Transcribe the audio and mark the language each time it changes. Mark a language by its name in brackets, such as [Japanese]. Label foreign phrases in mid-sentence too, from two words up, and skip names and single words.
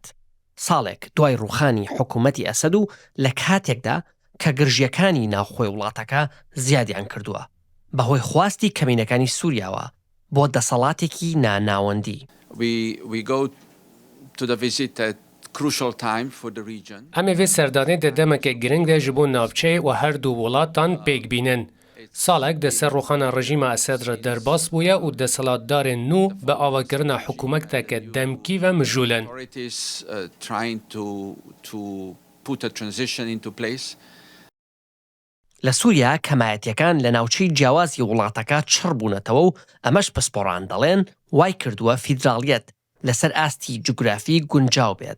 [Central Kurdish] ساڵێک دوای ڕووخانی حکوومەتی ئەسەد و لە کاتێکدا کە گرژیەکانی ناوخۆی وڵاتەکە زیادیان کردووە بەهۆی خواستی کەمینەکانی سووریاوە بۆ دەسەڵاتێکی ناناوەندی. [Kurdish] ئەمێ vê سەردانê de demeke giring de ji bo navçeyê û her du welatan pêk bînin. Salek di ser rûxana rejîma Esed re derbas bûye û deshilatdarên nû bi avakirina hikûmeteke demkî ve mijûlin. [Central Kurdish] لە سووریا کەمایەتیەکان لە ناوچەی جیاوازی وڵاتەکە چڕ بوونەتەوە و ئەمەش پسپۆڕان دەڵێن وای کردووە فیدراڵیەت لەسەر ئاستی جوگرافی گونجاو بێت.